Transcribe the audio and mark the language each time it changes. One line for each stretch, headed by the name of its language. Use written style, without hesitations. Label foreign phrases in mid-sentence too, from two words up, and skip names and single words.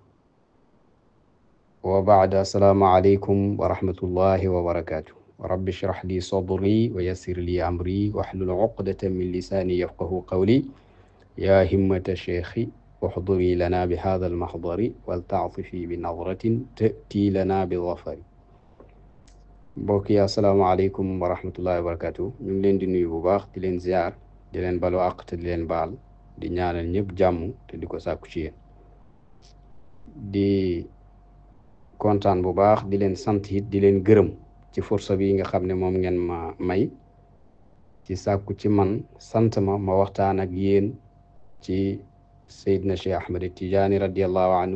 Arabic: وبعد السلام عليكم ورحمة الله وبركاته. رب اشرح لي صدري ويسر لي أمري واحلل عقدة من لساني يفقه قولي. يا همة الشيخ احضري لنا بهذا المحضر ولتعطفي بنظرة تأتي لنا بالظفر.
Wolof: mbokk yi
Arabic: السلام عليكم ورحمة الله وبركاته.
Wolof: ñu ngi leen di nuyu bu baax di leen ziar di leen balu àq te di leen baal di ñaanal ñëpp jàmm te di ko sàkku ci yéen di kontaan bu baax di leen sant it di leen gërëm ci forsa bi nga xam ne moom ngeen ma may ci sàkku ci man sant ma waxtaan ak yéen ci Seydina Cheikh Ahmed Tidiane
Arabic: رضي الله عنه.